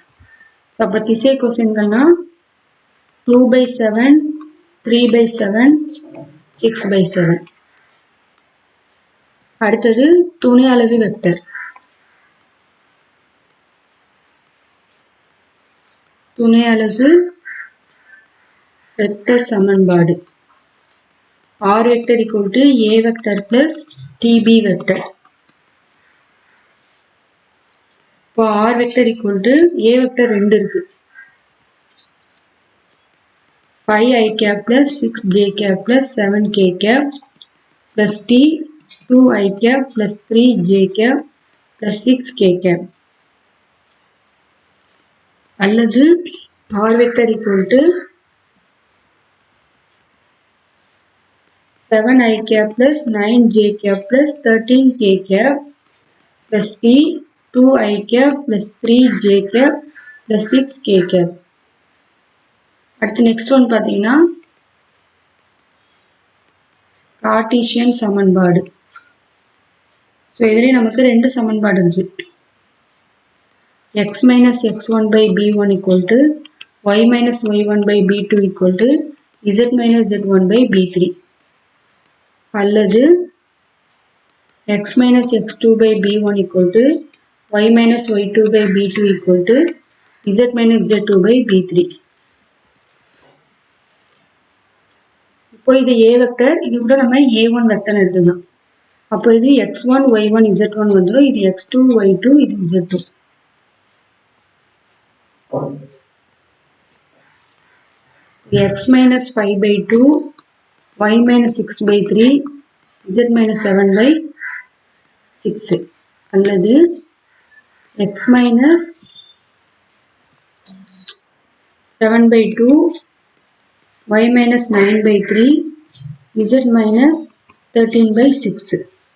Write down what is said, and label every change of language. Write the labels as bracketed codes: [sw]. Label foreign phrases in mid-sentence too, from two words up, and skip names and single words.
[ta] அப்போ திசை கொசைன்கள்னா 2/7, 3/7, 6/7. அடுத்தது துணை அலகு வெக்டர். துணை அலகு வெக்டர் சமன்பாடு [en] r vector equal to a vector plus tb vector. [ta] இப்போ [en] r vector equal to a vector 2 இருக்கு. 5i cap plus 6j cap plus 7k cap plus t 2i cap plus 3j cap plus 6k cap. அல்லது r vector equal to 7i cap plus 9j cap plus 13k cap plus t 2i cap plus 3j cap plus 6k cap. [ta] அடுத்து [en] next one [ta] பார்த்தீங்கன்னா கார்ட்டீசியன் சமன்பாடு. ஸோ இதுலேயே நமக்கு 2 சமன்பாடு இருக்கு. [en] x minus x1 by b1 equal to y minus y1 by b2 equal to z minus z1 by b3. அல்லது x minus x2 by b1 equal to y minus y2 by b2 equal to z minus z2 by b3. [ta] இப்போ இது [en] a vector, [ta] இது கூட நம்ம [en] a1 vector [ta] எடுத்துக்கலாம். அப்போ இது x1 y1 z1 வந்துடும். இது x2 y2, இது z2. [en] x minus 5/2, y minus 6/3, z minus 7/6. அல்லது x minus 7/2, y minus 9/3, z minus 13/6.